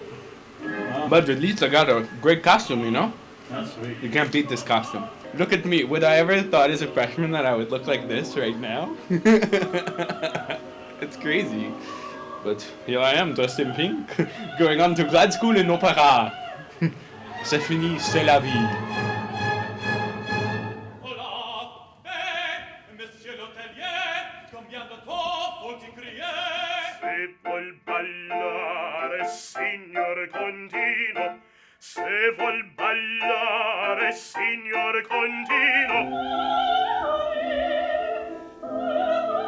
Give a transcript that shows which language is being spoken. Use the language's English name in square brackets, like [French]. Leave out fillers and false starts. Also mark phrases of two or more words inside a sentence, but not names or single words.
[English] But at least I got a great costume, you know? That's sweet. You can't beat this costume. Look at me. Would I ever thought as a freshman that I would look like this right now? It's crazy. But here I am, dressed in pink, going on to grad school in opera. [French] C'est fini, c'est la vie. [Italian] Se vuol ballare, signor Contino, se vuol ballare, signor Contino.